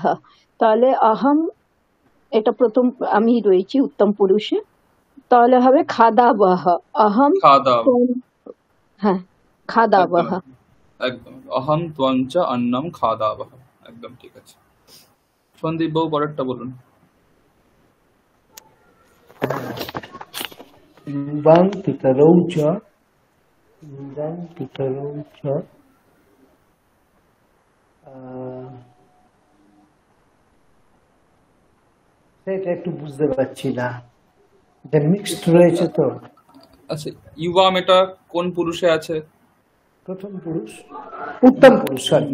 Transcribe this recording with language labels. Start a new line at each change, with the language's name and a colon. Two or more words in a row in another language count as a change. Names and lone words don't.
Bangla: তাহলে অহম, এটা প্রথম আমি রয়েছি উত্তম পুরুষে, তাহলে হবে খাদাবহ।
Sanskrit: অহম খাদাব, ত্বম, হ্যাঁ,
Bangla: একদম
Sanskrit: খাদাবহ।
Bangla: একদম একদম।
Sanskrit: অহম ত্বং চ অন্নম খাদাবহ,
Bangla: একদম ঠিক আছে। সন্দীপ বাবু পরেরটা বলুন।
Sanskrit: युवां पितरौ च युवां पितरौ च
Bangla: সেটা একটু বুঝতে পারছি না, এটা মিক্সড রয়েছে তো। আচ্ছা, ইউবাম এটা কোন পুরুষে আছে? প্রথম পুরুষ, উত্তম পুরুষ, সরি